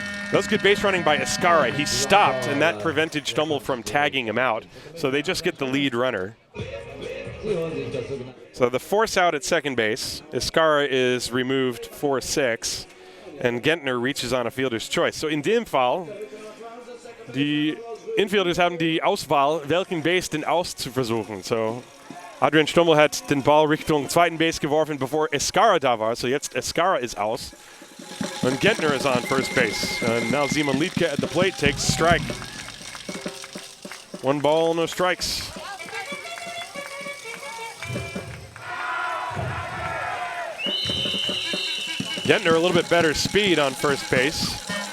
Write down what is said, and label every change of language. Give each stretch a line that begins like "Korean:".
English: That was good base running by Escara. He stopped, and that prevented Stummel from tagging him out. So they just get the lead runner. So the force out at second base. Escara is removed for 6, and Gentner reaches on a fielder's choice.
German: So in dem Fall, die Infielders haben die Auswahl, welchen Base denn auszuversuchen. So Adrian Stummel hat den Ball Richtung zweiten Base geworfen, bevor Escara da war. So jetzt Escara ist aus.
English: And Gentner is on first base. And now Simon Liedtke at the plate takes a strike. 1 ball, no strikes. Gentner a little bit better speed on first base.